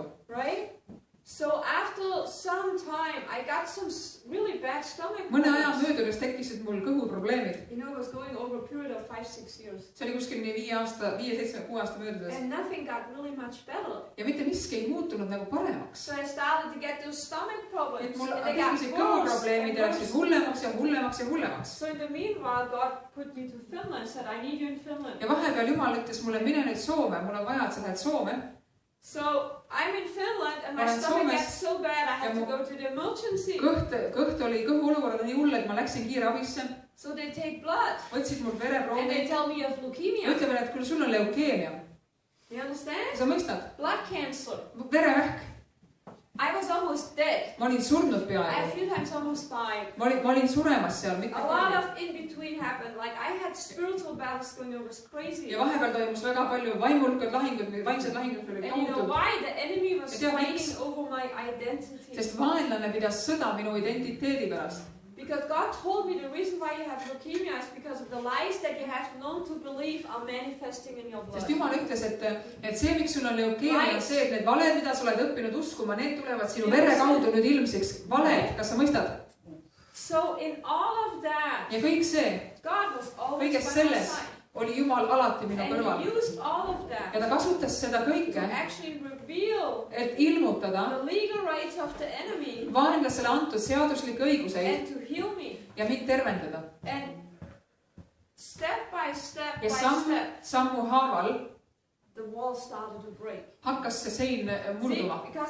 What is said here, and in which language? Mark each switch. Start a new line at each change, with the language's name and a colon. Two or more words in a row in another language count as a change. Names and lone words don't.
English: Right? So after some time, I got some really bad stomach problems.
Estonian: Mõne aja möödudes tekkisid mul kõhuprobleemid.
English: You know, it was going over a period of 5-6 years.
Estonian: See oli kuskil nii 5-7-6 aasta möödudes.
English: And nothing got really much better.
Estonian: Ja mitte miski ei muutunud nagu paremaks.
English: So I started to get those stomach problems.
Estonian: Et mul tekkisid kõhuprobleemid ja läksid hullemaks ja hullemaks ja hullemaks.
English: So in the meanwhile, God put me to Finland and said, I need you in Finland.
Estonian: Ja vahepeal Jumal ütles mulle, mine nüüd Soome, mul on vaja, et sa lähed Soome.
English: So I'm in Finland and my stomach gets so bad I had to go to the emergency.
Estonian: Kõht oli kõhuolukord nii hull, et ma läksin kiiravisse.
English: So they take blood.
Estonian: Võtsid mul vereproovi.
English: And they tell me you have leukemia.
Estonian: Ütlevad, et küll sul on leukeemia.
English: You understand?
Estonian: Sa mõistad?
English: Blood cancer.
Estonian: Verevähk.
English: I was almost dead.
Estonian: Ma olin surnud peaaegu.
English: I a few times almost died.
Estonian: Ma olin suremas seal mitu korda.
English: A lot of in between happened. Like I had spiritual battles going on. It was crazy.
Estonian: Ja vahepeal toimus väga palju vaimulkad lahingud, vaimsed lahingud oli tohutud.
English: And you know why? The enemy was fighting over my identity.
Estonian: Sest vaenlane pidas sõda minu identiteedi pärast.
English: Because God told me the reason why you have leukemia is because of the lies that you have known to believe are manifesting in your blood.
Estonian: Sest Jumal ütles, et see, miks sul on leukeemia, on see, et need valed, mida sa oled õppinud uskuma, need tulevad sinu vere kaudu nüüd ilmsiks. Valed, kas sa mõistad?
English: So in all of that,
Estonian: ja kõik see,
English: God was always
Estonian: kõiges selles oli Jumal alati minu kõrval. Ja ta kasutas seda kõike, et ilmutada vaenlasele antud seaduslikke õiguseid ja mind tervendada. Ja sammu haaval hakkas see sein murduma.